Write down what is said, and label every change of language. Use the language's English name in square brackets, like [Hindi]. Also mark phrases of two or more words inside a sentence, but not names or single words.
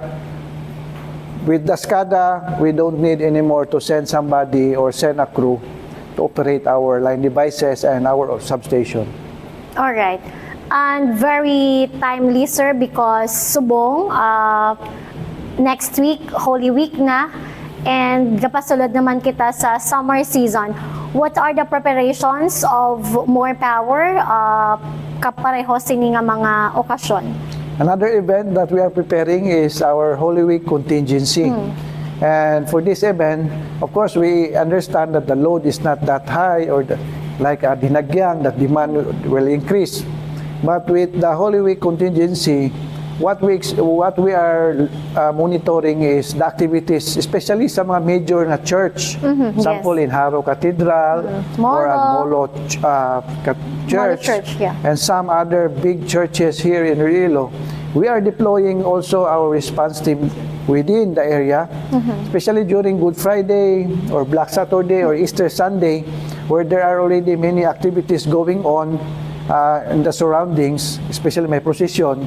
[English] With the SCADA, we don't need anymore to send somebody or send a crew to operate our line devices and our substation. All right. And very timely, sir, because subong, next week, Holy Week na, and [Hiligaynon] kapasulod naman kita sa [English] summer season. What are the preparations of More Power [Hiligaynon] kapareho sini nga mga okasyon? [English] Another event that we are preparing is our Holy Week contingency. And for this event, of course, we understand that the load is not that high or like a dinagyang, that demand will increase. But with the Holy Week contingency, what we are monitoring is the activities, especially [Hiligaynon] sa mga [English] major na church. Example, in Haro Cathedral or at Molo Church, yeah. and some other big churches here in Iloilo. We are deploying also our response team within the area, especially during Good Friday or Black Saturday or Easter Sunday, where there are already many activities going on in the surroundings, especially my procession.